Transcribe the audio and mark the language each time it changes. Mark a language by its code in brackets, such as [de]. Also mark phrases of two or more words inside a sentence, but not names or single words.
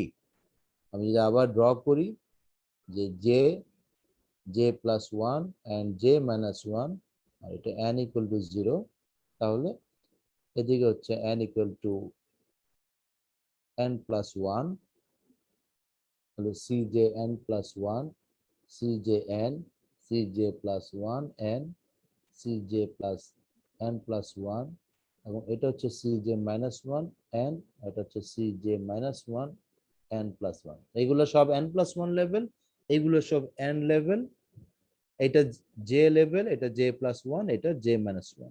[bn] আমি যদি আবার ড্র করি যে [en] j j plus 1 and j minus 1, [bn] আর এটা [en] n equal to 0, [bn] তাহলে এদিকে হচ্ছে [en] n equal to n plus 1, তাহলে cj n plus 1, cj n, cj plus 1 n, cj plus n plus 1, [bn] এবং এটা হচ্ছে [en] cj minus 1 n, [bn] এটা হচ্ছে [en] cj minus 1 n plus 1. [bn] এইগুলো সব [en] n plus 1 level, [bn] এইগুলো সব [en] n level. [bn] এটা [en] j level, [bn] এটা [en] j plus 1, [bn] এটা [en] j minus 1.